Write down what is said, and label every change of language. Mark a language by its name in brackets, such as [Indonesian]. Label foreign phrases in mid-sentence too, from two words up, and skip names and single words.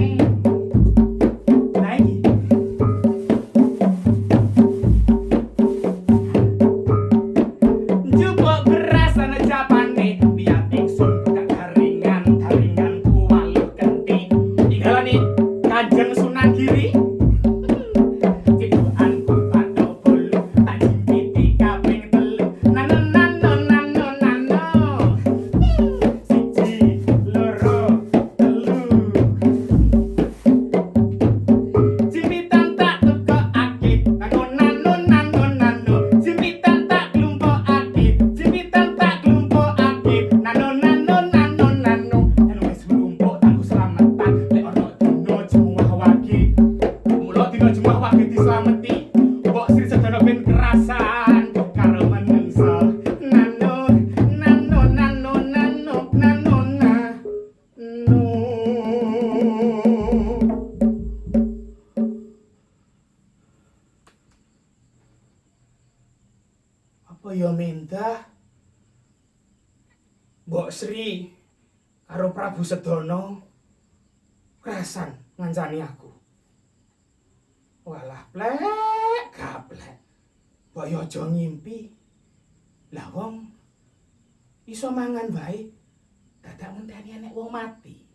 [Javanese] Lah iki njupuk beras ana japane biar ingsun buka garingan kuwaluh genti inggalane Kanjeng Sunan Giri cidukanku pato bolu tak jimpiti kaping telu nanu nanu nanu nanu siji loro telu jimpitan tak tukokake nanu nanu nanu nanu jimpitan tak klumpukake jimpitan tak klumpukake nanu nanu nanu nanu yen wis nglumpuk tanggo slametan lek ana dina jemuah wage mula dina jemuah wage dislameti mbok Sri Sedana ben kerasan karo menungso nanu nanu nanu nanu nanu nanu. Apa ya minta Mbok Sri karo Prabu Sedana kerasan ngancani aku. Walah plek gaplek. Mbok yo aja ngimpi. Lah wong iso mangan wae dadak ngenteni enek wong mati.